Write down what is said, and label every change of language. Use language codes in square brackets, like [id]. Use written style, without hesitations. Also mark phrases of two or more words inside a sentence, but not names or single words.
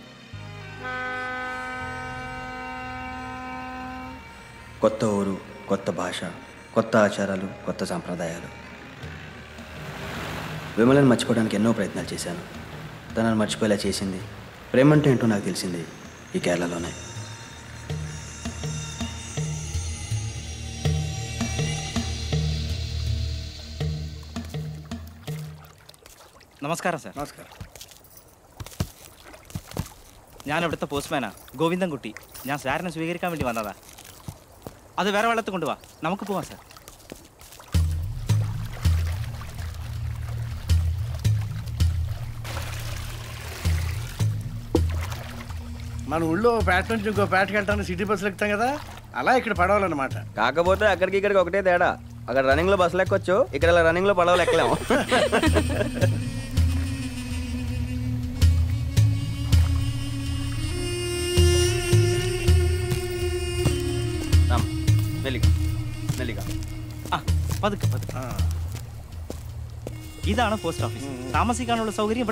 [te] కొత్త ఊరు, కొత్త భాష, కొత్త ఆచారాలు, కొత్త సాంప్రదాయాలు. విమలను మర్చిపోవడానికి ఎన్నో ప్రయత్నాలు చేశాను. తనను మర్చిపోయేలా చేసింది, ప్రేమంటే ఏంటో నాకు తెలిసింది ఈ కేరళలోనే. [ml] നമസ്കാരം സാർ. നമസ്കാരം. ഞാൻ ഇവിടുത്തെ പോസ്റ്റ്മാനാ ഗോവിന്ദൻകുട്ടി. ഞാൻ സാറിനെ സ്വീകരിക്കാൻ വേണ്ടി വന്നതാ. അത് വേറെ വെള്ളത്തിൽ കൊണ്ടുപോവാ, നമുക്ക് പോവാം സാർ. [te] మన ఊళ్ళో పేట నుంచి ఇంకో పేటకి వెళ్తాను [en] city buses [te] ఎక్కుతాం కదా, అలా ఇక్కడ పడవాలన్నమాట. కాకపోతే అక్కడికి ఇక్కడికి ఒకటే తేడా. అక్కడ రన్నింగ్లో బస్సులు ఎక్కొచ్చు, ఇక్కడ ఇలా రన్నింగ్లో పడవలు ఎక్కలేము. [ml] മെല്ലിക ആ പതുക്കെ പതുക്കെ. ഇതാണ് [en] post office. [ml] താമസിക്കാനുള്ള സൗകര്യം ഇവിടെ തന്നെ ഉണ്ട്.